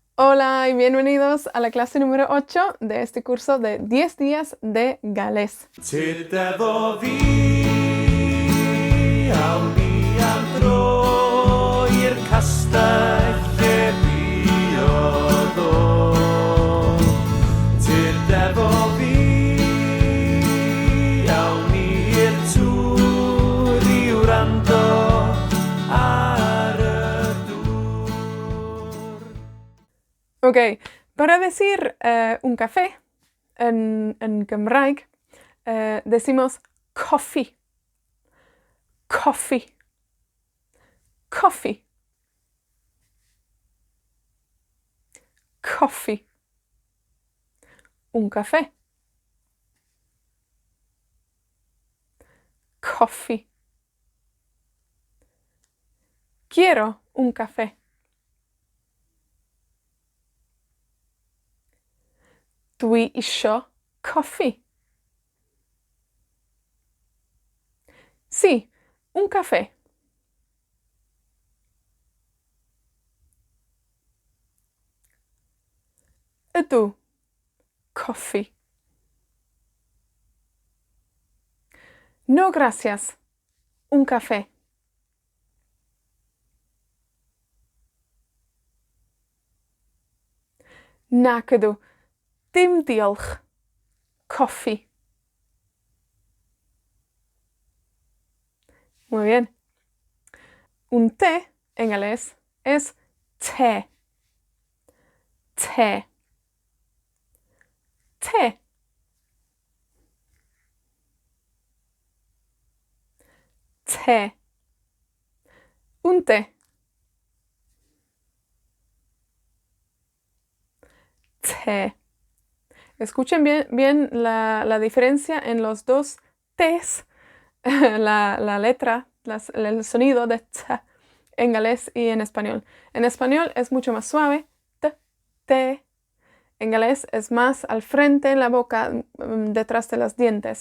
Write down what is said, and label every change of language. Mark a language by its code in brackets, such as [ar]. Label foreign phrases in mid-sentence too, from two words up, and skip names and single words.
[es] Hola y bienvenidos a la clase número 8 de este curso de 10 días de galés. [cy] Tidefo fi awn ni am dro i'r castell lle buodd o. Tidefo fi awn ni'r tŵr i wrando ar y dŵr. [es] Ok, para decir un café en Gymraeg, decimos coffee. [cy] Coffee. Coffee. Coffee. [es] Un café. Coffee. Quiero un café. [cy] Dwi isio coffi. [es] Sí, un café. [cy] Ydw. Coffi. [es] No, gracias. Un café. [cy] Nac ydw. Dim diolch. Coffi. [es] Muy bien. Un té en galés es té. [cy] Té. Té. Té. [es] Un té. Té. Escuchen bien la diferencia en los dos T's, la letra, el sonido de T en galés y en español. En español es mucho más suave, T, T. En galés es más al frente en la boca, detrás de los dientes.